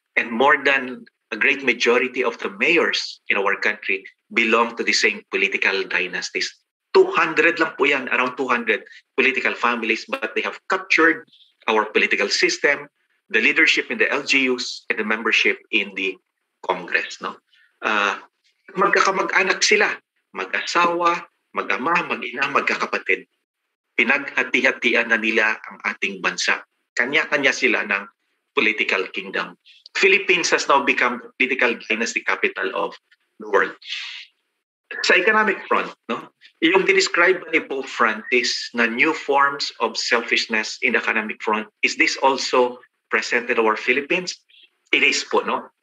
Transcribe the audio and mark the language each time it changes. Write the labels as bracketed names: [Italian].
[English] And more than a great majority of the mayors in our country belong to the same political dynasties. 200 [Filipino] lang po yan, [English] around 200 political families, but they have captured our political system, the leadership in the LGUs, and the membership in the Congress. No? [Filipino] Magkakamag-anak sila, mag-asawa, mag-ama, mag-ina, magkakapatid. Pinaghati-hatian na nila ang ating bansa. Kanya-kanya sila ng political kingdom. [English] Philippines has now become the political dynasty capital of the world. Sa economic front, no? Yung describe ni Pope Francis na new forms of selfishness in the economic front, is this also present in our Philippines? It is po, no?